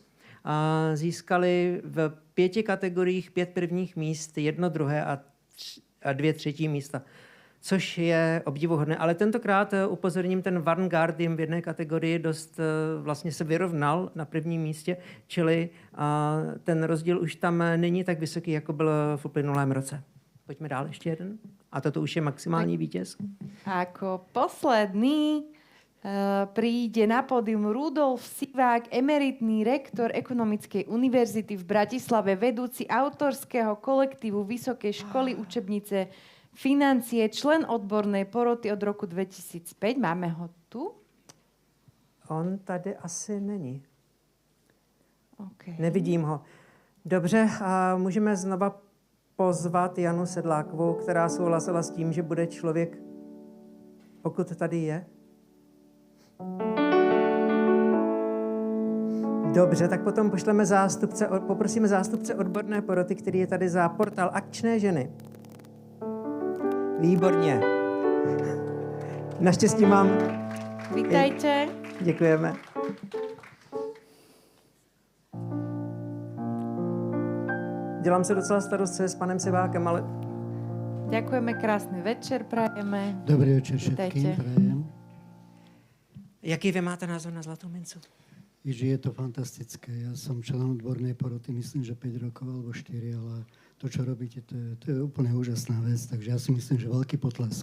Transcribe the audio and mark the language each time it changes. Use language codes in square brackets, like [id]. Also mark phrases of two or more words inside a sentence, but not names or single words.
[cs] Získali v 5 kategoriích 5 prvních míst, 1 druhé a 2 třetí místa, což je obdivuhodné. Ale tentokrát upozorním, ten Vanguard jim v jedné kategorii dost vlastně se vyrovnal na prvním místě, čili ten rozdíl už tam není tak vysoký, jako byl v uplynulém roce. Pojďme dál, ještě jeden. A toto už je maximální vítěz. [sk] Ako posledný príde na pódium Rudolf Sivák, emeritný rektor Ekonomickej univerzity v Bratislave, vedúci autorského kolektívu Vysokej školy učebnice financie, člen odbornej poroty od roku 2005. Máme ho tu? [cs] On tady asi není. Okay. Nevidím ho. Dobře, a můžeme znova pozvat Janu Sedlákovou, která souhlasila s tím, že bude člověk, pokud tady je. Dobře, tak potom poprosíme zástupce odborné poroty, který je tady za portál Akčné ženy. Výborně. Naštěstí mám... [sk] Vítajte. [cs] Děkujeme. Dělám se docela starost s panem Sivákem, ale... [sk] Ďakujeme, krásny večer prajeme. Dobrý večer všetkým prajem. [cs] Jaký vy máte názor na zlatou mincu? [sk] Že je to fantastické. Ja som členom odbornej poroty, myslím, že 5 rokov alebo 4, ale to, čo robíte, to je úplne úžasná vec, takže ja si myslím, že veľký potlesk.